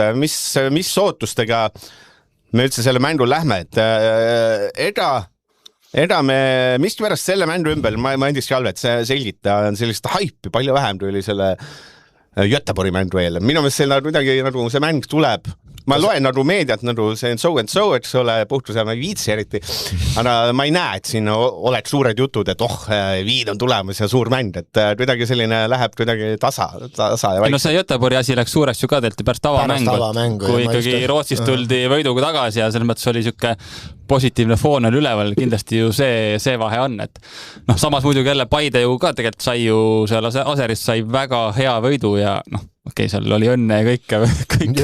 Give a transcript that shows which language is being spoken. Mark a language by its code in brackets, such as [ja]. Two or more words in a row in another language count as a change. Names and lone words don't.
[et] Mis ootustega me üldse selle mängu lähme, et ega me miskipärast selle mängu ümber, ma endis Kalvet selgita, on sellist haipi palju vähem, kui oli selle Göteborgi mängu eel. Minu meelest see mäng tuleb ma loen nagu meediat, nagu see on [en] so and so, [et] eks ole, puhtuse ma ei viitsi eriti, aga ma ei näe, et siin oleks suured jutud, et Viin on tulemas ja suur mäng, et kuidagi selline läheb kuidagi tasa ja vaikselt. No see Göteborgi asi läks suureks ju ka tehti pärast tavamängu, kui ikkagi Rootsist tuldi võiduga tagasi ja selles mõttes oli siuke positiivne foon oli üleval, kindlasti ju see vahe on, et samas muidugi jälle Paide ju ka tegelikult sai ju seal Aserist sai väga hea võidu ja okei, seal oli õnne ja kõik